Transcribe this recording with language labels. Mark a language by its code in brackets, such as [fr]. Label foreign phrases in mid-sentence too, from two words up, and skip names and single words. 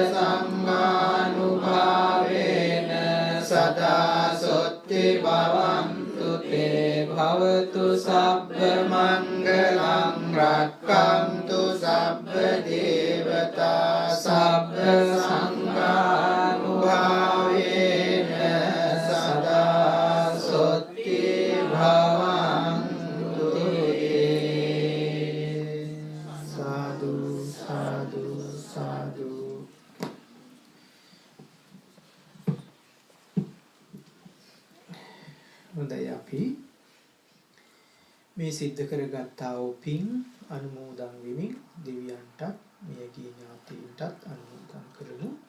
[pi] සංඝානුභාවේන සදා සොත්ති භවන්තු තේ භවතු සබ්බ මංගලං රක්ඛන්තු සබ්බ දේවතා සබ්බ සංඝානුභාවේන සදා සොත්ති භවන්තු සාදු සාදු සාදු. [si] හොඳයි අපි මේ සිද්ධ කරගත්තා වූ පින් අනුමෝදන් වෙමින් දෙවියන්ටත් මියගිය ඥාතීන්ටත් අනුමෝදන් කරමු.